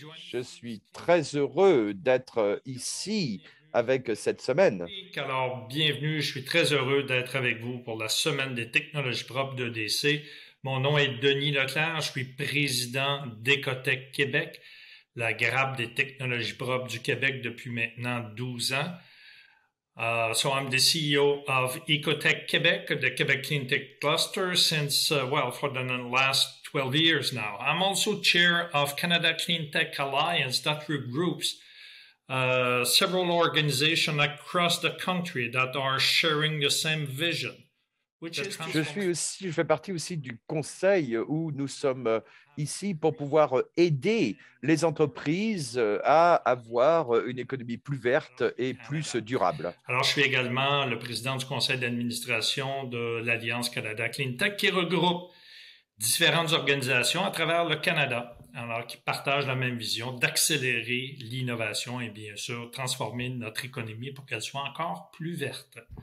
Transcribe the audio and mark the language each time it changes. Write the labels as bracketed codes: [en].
[fr] Je suis très heureux d'être ici avec cette semaine. Alors, bienvenue. Je suis très heureux d'être avec vous pour la semaine des technologies propres d'EDC. Mon nom est Denis Leclerc. Je suis président d'Ecotech Québec, la grappe des technologies propres du Québec depuis maintenant 12 ans. [en] So I'm the CEO of Ecotech Quebec, the Quebec Clean Tech Cluster, since, for the last 12 years now. I'm also chair of Canada Clean Tech Alliance that regroups several organizations across the country that are sharing the same vision. [fr] Je fais partie aussi du conseil où nous sommes ici pour pouvoir aider les entreprises à avoir une économie plus verte et plus durable. Alors, je suis également le président du conseil d'administration de l'Alliance Canada Clean Tech qui regroupe différentes organisations à travers le Canada, alors qui partagent la même vision d'accélérer l'innovation et bien sûr transformer notre économie pour qu'elle soit encore plus verte.